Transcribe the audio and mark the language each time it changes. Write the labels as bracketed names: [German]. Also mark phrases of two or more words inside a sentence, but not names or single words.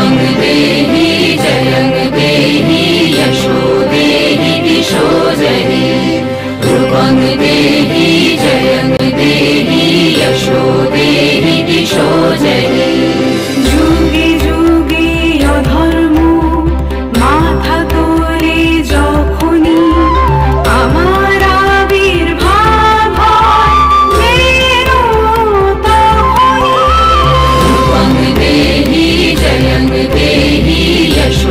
[Sanskrit] देहि जयं देहि यशो देहि दिशो जहि रूपं देहि जयं देहि यशो देहि दिशो जहि [Bangla] যুগে যুগে অধর্ম মাথা তোলে যখনই আমার আবির্ভাব হয় মেরো তখনই [Sanskrit] रूपं देहि जयं देहि यशो